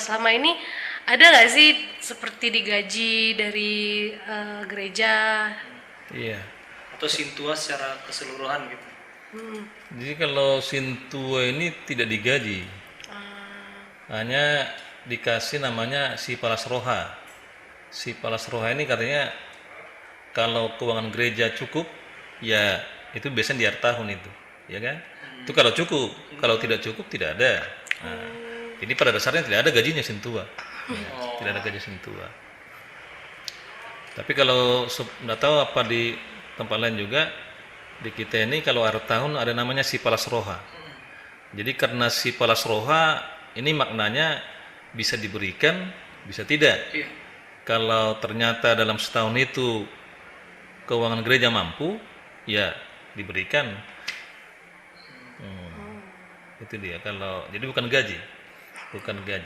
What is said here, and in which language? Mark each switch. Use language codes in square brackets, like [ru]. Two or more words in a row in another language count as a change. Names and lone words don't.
[id] Selama ini ada nggak sih seperti digaji dari gereja? Iya. Atau sintua secara keseluruhan gitu. Jadi kalau sintua ini tidak digaji, hanya dikasih namanya [bbc] si palas roha. Si palas roha [id] ini katanya kalau keuangan gereja cukup, ya itu biasanya di akhir tahun itu, ya kan? Itu kalau cukup, kalau tidak cukup tidak ada. Nah, jadi pada dasarnya tidak ada gajinya sintua, ya, tidak ada gaji sintua. Tapi kalau nggak tahu apa di tempat lain juga, di kita ini kalau akhir tahun ada namanya [bbc] si palas roha. [id] Jadi karena [bbc] si palas roha [id] ini maknanya bisa diberikan, bisa tidak. Iya. Kalau ternyata dalam setahun itu keuangan gereja mampu, ya diberikan. Itu dia. Kalau jadi bukan gaji, bukan gaji.